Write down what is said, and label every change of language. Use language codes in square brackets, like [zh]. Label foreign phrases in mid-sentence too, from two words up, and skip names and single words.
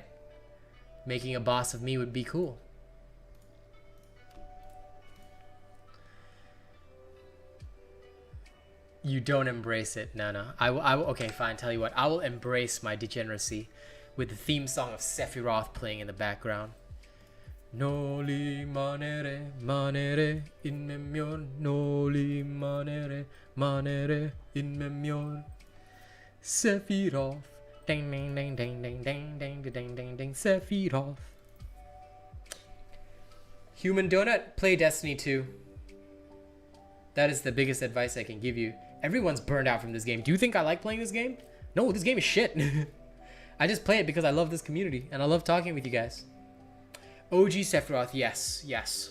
[en] Making a boss of me would be cool. You don't embrace it. No. I will, okay, fine. Tell you what. I will embrace my degeneracy with the theme song of Sephiroth playing in the background. [la] Noli manere in memor. Noli manere in memor. [en] Sephiroth. Ding ding ding ding ding ding ding ding ding ding. Sephiroth. Human Donut, play Destiny 2. That is the biggest advice I can give you. Everyone's burned out from this game. Do you think I like playing this game? No, this game is shit. I just play it because I love this community and I love talking with you guys. OG Sephiroth, yes.